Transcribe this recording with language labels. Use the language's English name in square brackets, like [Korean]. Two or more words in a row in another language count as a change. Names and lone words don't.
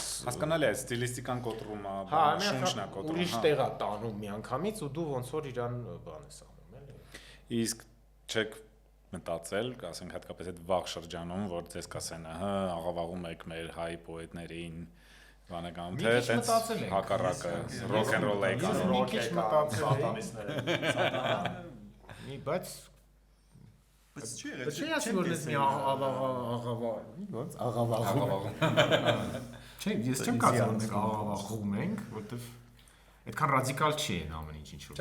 [Armenian] Հասկանալի է, ստիլիստիկան կոտրում է, շունչն է կոտրում։ Ուրիշ տեղ է տանում միանգամից ու դու ոնց որ իրան բան ես անում, էլի։ Իսկ չեք մտածել, ասենք հատկապես այդ վաղ շրջանում, որ ձեզ կասեն, ահա, աղավաղում եք մեր հայ պոետներին, բանական, թե այդպես հակառակը, [English] rock and roll [Armenian] եք անում։ Մի քիչ մտածել եմ, բայց չի ասի որ ես մի աղավաղում Չէ, ես չեմ կարծում մենք աղավաղում ենք, որտեվ այդքան ռադիկալ չի այն ամեն ինչ ինչ որ։